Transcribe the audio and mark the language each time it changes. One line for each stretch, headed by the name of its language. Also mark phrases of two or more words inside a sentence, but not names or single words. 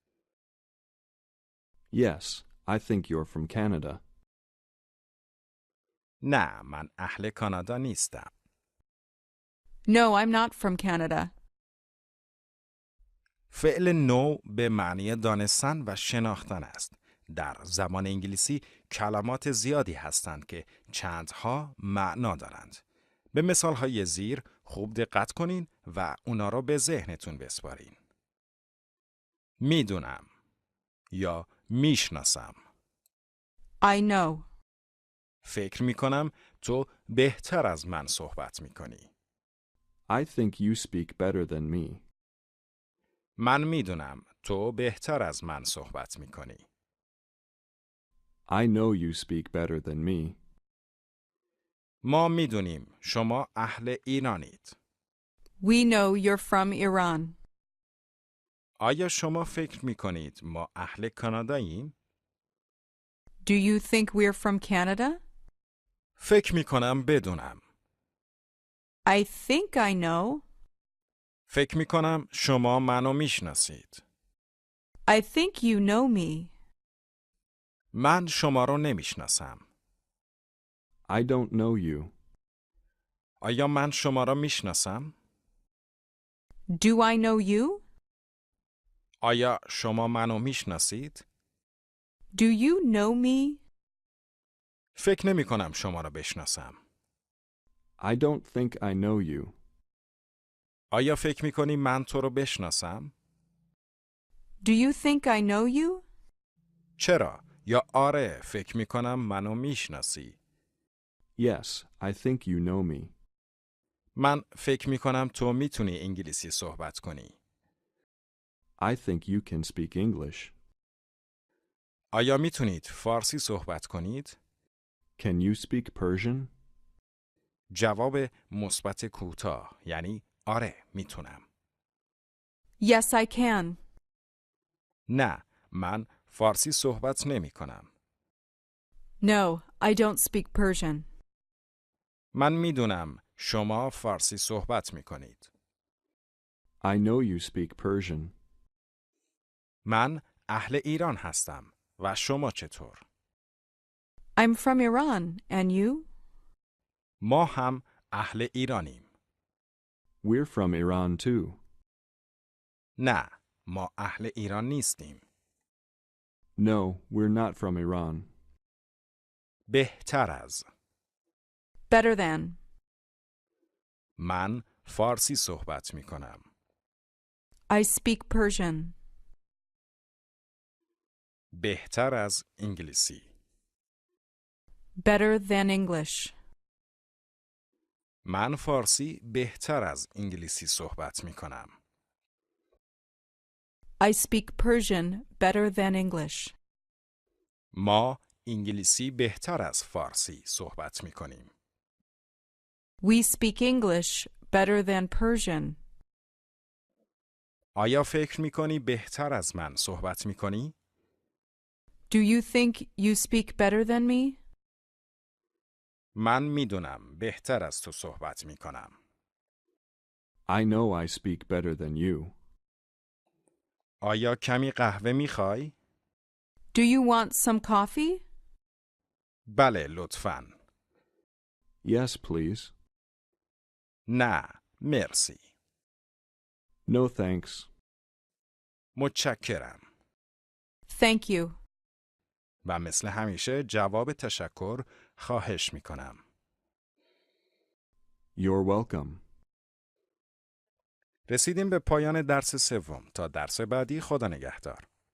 English: Yes, I think you're from Canada.
Persian: نه، من اهل کانادا نیستم.
English: No, I'm not from Canada.
Persian: فعل نو به معنی دانستن و شناختن است. در زبان انگلیسی کلمات زیادی هستند که چندها معنا دارند. به مثالهای زیر خوب دقت کنین و اونا را به ذهنتون بسپارین. میدونم یا میشناسم.
English: I know.
Persian: فکر میکنم تو بهتر از من صحبت میکنی.
English: I think you speak better than me.
Persian: من میدونم تو بهتر از من صحبت میکنی.
English: I know you speak better than me.
Persian: ما میدونیم شما اهل ایرانید.
English: We know you're from Iran.
Persian: آیا شما فکر میکنید ما اهل کاناداییم؟
English: Do you think we're from Canada?
Persian: فکر میکنم بدونم.
English: I think I know.
Persian: فکر میکنم شما منو میشناسید.
English: I think you know me.
Persian: من شما رو نمیشناسم.
English: I don't know you.
Persian: آیا من شما را میشناسم؟
English: Do I know you?
Persian: آیا شما منو میشناسید؟
English: Do you know me?
Persian: فکر نمی کنم شما را بشناسم.
English: I don't think I know you.
Persian: آیا فکر می کنی من تو رو بشناسم؟
English: Do you think I know you?
Persian: چرا؟ یا آره فکر می کنم منو میشناسی.
English: Yes, I think you know me.
Persian: من فکر می کنم تو میتونی انگلیسی صحبت کنی.
English: I think you can speak English.
Persian: آیا میتونید فارسی صحبت کنید؟
English: Can you speak Persian?
Persian: جواب مثبت کوتاه یعنی آره میتونم.
English: Yes, I can.
Persian: نه، من فارسی صحبت نمی کنم.
English: No, I don't speak Persian.
Persian: من میدونم شما فارسی صحبت می کنید.
English: I know you speak Persian.
Persian: من اهل ایران هستم و شما چطور؟
English: I'm from Iran, and you?
Persian: ما هم اهل ایرانیم.
English: We're from Iran too.
Persian: نه، ما اهل ایران نیستیم.
English: No, we're not from Iran.
Persian: بهتر از.
English: Better than.
Persian: من فارسی صحبت می کنم.
English: I speak Persian.
Persian: بهتر از انگلیسی.
English: Better than English.
Persian: من فارسی بهتر از انگلیسی صحبت می کنم.
English: I speak Persian better than English.
Persian: ما انگلیسی بهتر از فارسی صحبت می کنیم.
English: We speak English better than Persian.
Persian: آیا فکر می کنی بهتر از من صحبت می کنی؟
English: Do you think you speak better than me?
Persian: من میدونم بهتر از تو صحبت می کنم.
English: I know I speak better than you.
Persian: آیا کمی قهوه می خوای؟
English: Do you want some coffee?
Persian: بله لطفاً.
English: Yes, please.
Persian: نه مرسی.
English: No thanks.
Persian: متشکرم.
English: Thank you.
Persian: و مثل همیشه جواب تشکر خواهش می کنم.
English: You're welcome.
Persian: رسیدیم به پایان درس سوم. تا درس بعدی خدا نگهدار.